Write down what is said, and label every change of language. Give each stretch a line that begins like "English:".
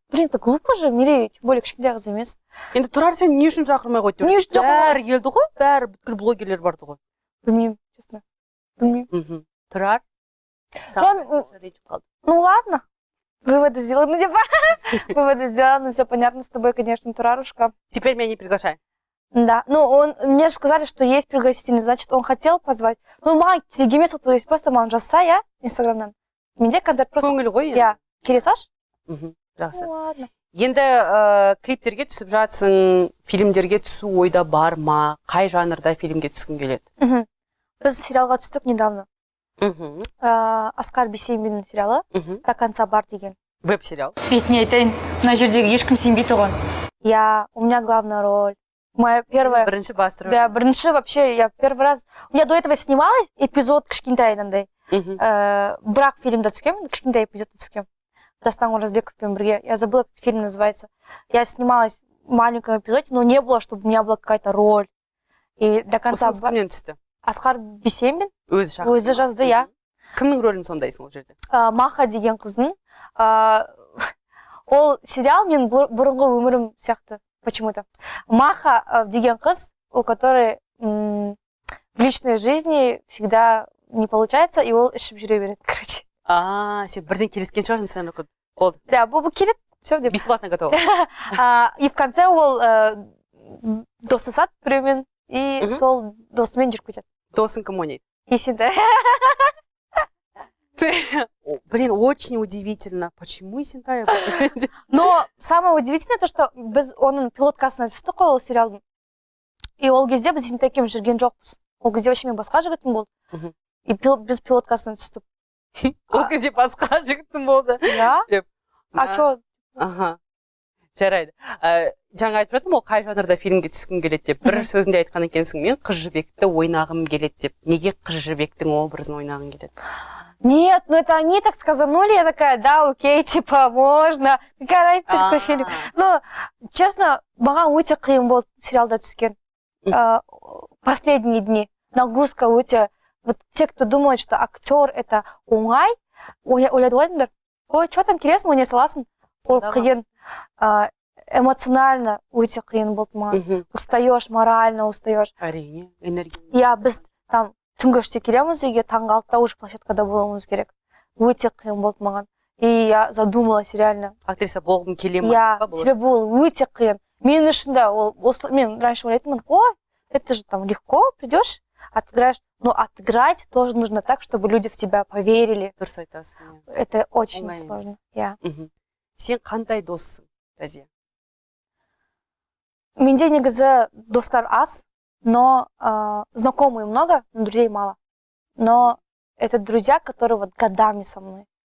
Russian: Блин, это глупо же, Мерей, тем более
Kazakh: кішкентай қыз емес. Енді Тұрар сен не үшін шақырмай қойды? Не үшін шақырмай? Бәрі келді ғой, бәрі бүткіл блогерлер барды ғой. Білмеймін, честно. Білмеймін. Тұрар?
Russian: Ладно. Выводы сделаны, все понятно с тобой, конечно, Турарушка. Теперь меня не приглашай. Да, ну мне же сказали, что есть пригласительный, значит, он хотел позвать.
Kazakh: Ну, маған керек емес ол пригласить, просто маған жазса, я, инстаграмнан. Менде концерт просто... Көңіл ғой енді. Я, келе салшы? Жақсы.
Russian: Ну, ладно.
Kazakh: Енді клиптерге түсіп жатсың, фильмдерге түсу ойда бар ма? Қай жанрда фильмге түскің келеді? Біз сериалға түстік недавно. Асқар Бейсенбиннің сериалы «До конца бар» деген. Веб-сериал. Бетіне айтайын, мына жердегі ешкім сенбейді оған.
Russian: Я, у меня главная роль. Моя первая...
Kazakh: Бірінші басты роль.
Russian: Да, бірінші вообще, я первый раз... У меня до этого снималась эпизод
Kazakh: кішкентай андай. Бірақ фильмда түскем, кішкентай эпизодта түскем. Дастан Оразбековпен бірге.
Russian: Я забыла, как фильм называется. Я снималась в маленьком эпизоде, но не было, чтобы у меня была какая-то роль. И до конца...
Kazakh: Осы кімнен түсті? Асқар Бейсенбин. Өзі жазды, я. Кімнің рөлін сомдайсың ол жерде? Маха деген қыздың. Ол сериал мен бұрынғы өмірім сияқты.
Russian: Почему-то. Маха деген қыз, у которой в личной жизни всегда не получается,
Kazakh: и ол ішіп жүре береді,
Russian: короче.
Kazakh: Сен бірден келіскен шығарсың, сен оқыды. Болды. Да, бұл келеді, все деп.
Russian: Бесплатно готово. И в конце
Kazakh: ол достасады біреумен, и сол досымен жүріп кетеді. Досың кім ойнайды? Есентай.
Russian: Блин, очень удивительно. Почему Есентай? Но самое удивительное то, что
Kazakh: біз оның пилоткасына түстік қой ол сериалдың. И ол кезде біз Есентай екеуміз жүрген жоқпыз. Ол кезде вообще мен басқа жігітім болды. И біз пилоткасына түстік. Ол кезде басқа жігітім болды.
Russian: Да? А чё?
Kazakh: Ага. Жарайды. Жаңа айтып жатырмын, ол қай жанрда фильмге түскің келеді деп. Бір сөзінде айтқан екенсің, мен Қыз жібекті ойнағым келеді деп. Неге Қыз жібектің образын ойнағың келеді?
Russian: Нет, ну это они так сказанули, я такая, да, окей, типа, можно. Какая разница, какой фильм.
Kazakh: Ну, честно, маған өте қиын болды сериалда түскен.
Russian: Последние дни. Нагрузка өте. Вот те, кто думает, что актер это оңай,
Kazakh: ойлайды ойдыңдар. Ой,
Russian: что там
Kazakh: келесің, ойнай саласың. Ол қиын. Эмоционально өте қиын болды маған.
Russian: Устаешь, морально устаешь.
Kazakh: Әрине, энергия. Я біз там түнгі үште келеміз үйге, таңғы 6-та уже площадкада болуымыз керек. Өте қиын болды маған.
Russian: И я задумалась реально.
Kazakh: Актриса болғым келе ма? Я, себебі ол өте қиын. Мен үшін да, мен
Russian: раньше ойлайтынмын, ой, это же там легко, придешь, отыграешь. Но отыграть тоже нужно так, чтобы люди в тебя поверили.
Kazakh: Дұрыс айтасың.
Russian: Это очень сложно.
Kazakh: Сен қандай доссың, Разия? Менде негізі достар аз,
Russian: но знакомые много, но друзей мало. Но это друзья, которые вот годами со мной.